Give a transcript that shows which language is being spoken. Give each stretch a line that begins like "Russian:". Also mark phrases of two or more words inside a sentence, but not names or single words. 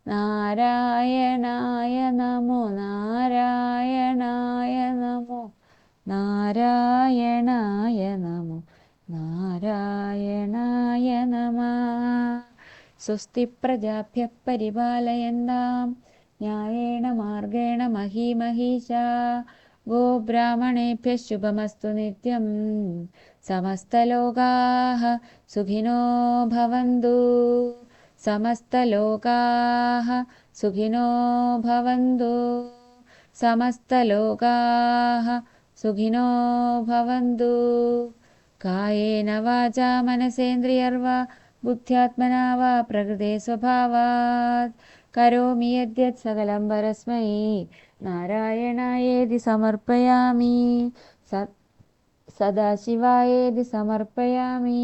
Sanskrit: നാരായണായ നമോ നാരായണായ നമോ നാരായണായ നമോ നാരായണായ നമഃ. സ്വസ്തി പ്രജാഭ്യഃ പരിപാലയന്താം ന്യായേന മാർഗേണ മഹീമഹീഷാ. ഗോബ്രാഹ്മണേഭ്യഃ ശുഭമസ്തു നിത്യം. സമസ്തലോകാഃ സുഖിനോ ഭവന്തു. സമസ്തലോകാഃ സുഖിനോ ഭവന്തു. സമസ്തലോകാഃ സുഖിനോ ഭവന്തു. കായേന വാചാ മനസേന്ദ്രിയർവാ ബുദ്ധ്യാത്മനാ വാ പ്രകൃതേ സ്വഭാവാത് കരോമി യദ്യത് സകലം പരസ്മൈ നാരായണായേതി സമർപ്പയാമി. സദാശിവായേതി സമർപ്പയാമി.